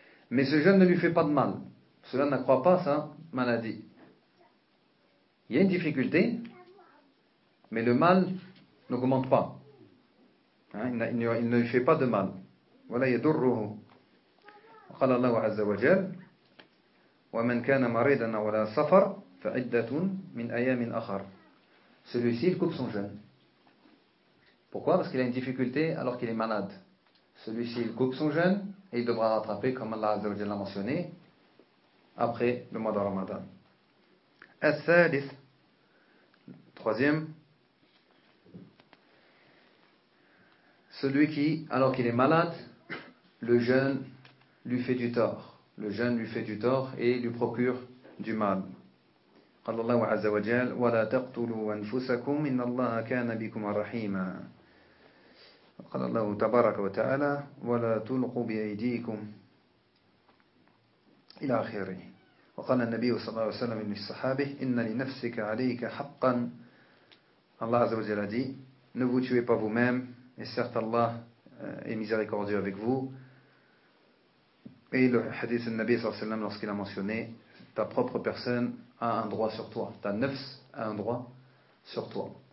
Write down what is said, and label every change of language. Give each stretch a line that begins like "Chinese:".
French: Mais ce jeûne ne lui fait pas de mal. Cela n'accroît pas sa maladie. Il y a une difficulté, mais le mal n'augmente pas. Hein, il ne lui fait pas de mal. Voilà, il y a d'urruhu. Qala Allahu Azza wa Jal.
Arabic: ومن كان مريضا أو على سفر فعدة من أيام أخر.
French: Celui-ci il coupe son jeûne. Pourquoi? Parce qu'il a une difficulté alors qu'il est malade. Celui-ci il coupe son jeûne et il devra rattraper comme Allah Azza wa Jalla l'a mentionné après le mois de Ramadan. الثالث, troisième, celui qui alors qu'il est malade, le jeûne lui fait du tort. Le jeûne lui fait du tort et lui procure du mal.
Arabic: قال الله عز وجل ولا تقتلوا أنفسكم إن الله كان بكم رحيما. قال الله تبارك وتعالى ولا تلقوا بأيديكم إلى آخره. وقال النبي صلى الله عليه وسلم للصحابه إن لنفسك عليك حقا.
French: الله عز وجل دي ne vous tuez pas vous-même et certes Allah est miséricordieux avec vous. Et le hadith du Nabi sallallahu alayhi wa sallam, lorsqu'il a mentionné, ta propre personne a un droit sur toi, ta nefs a un droit sur toi.